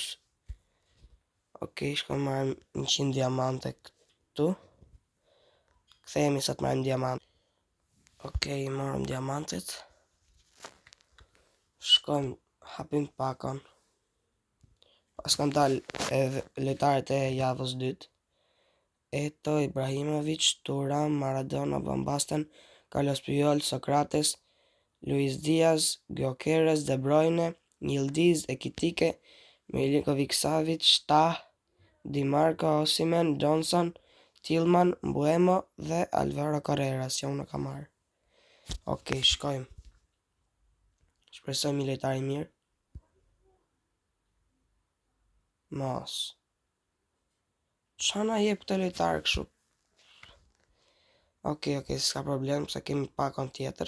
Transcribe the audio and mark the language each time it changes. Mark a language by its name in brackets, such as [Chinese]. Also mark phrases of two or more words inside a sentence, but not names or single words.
[Albanian] Okej, shkojmë marrim 100 diamante këtu. Kthehemi sa të marrim diamante. Okej, marrim diamantet. Shkojmë, hapim pakon. Pas kam dalë lojtarët e javës 2. Eto, Ibrahimovic, Thuram, Maradona, Van Basten, Carlos Puyol, Sokrates, Luis Diaz, Gyökeres, De Bruyne, Yildiz, Ekitike, Milinkovic Savic, Tah, Di Marco, Osimhen, Johnson, Tillman, Mbuemo dhe Alvaro Carreras, që unë ka marrë. Okej, shkojmë. Shpresoj një lojtar i mirë. Mos. Qa na jep këtë lojtar kështu? Okej, s'ka problem, se kemi pakon tjetër.